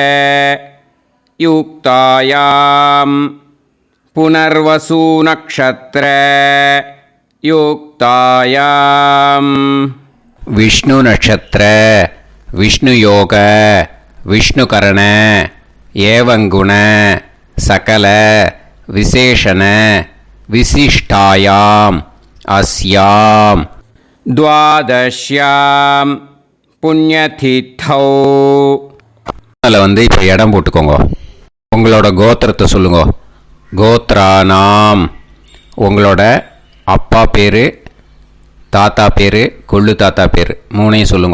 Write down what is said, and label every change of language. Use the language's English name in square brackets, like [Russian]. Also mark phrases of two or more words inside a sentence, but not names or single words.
[Sanskrit] युक्तायां पुनर्वसु नक्षत्र युक्तायां विष्णु नक्षत्र विष्णु योग विष्णुकरण एवं गुण सकल विशेषण विशिष्टायां अस्यां द्वादश्यां புண்ணியதித்தௌ. [Tamil] அதில் வந்து இப்போ இடம் போட்டுக்கோங்க. உங்களோட கோத்திரத்தை சொல்லுங்க. கோத்ரானாம். உங்களோட அப்பா பேர், தாத்தா பேர், கொள்ளு தாத்தா பேர் 3ஐயும் சொல்லுங்க.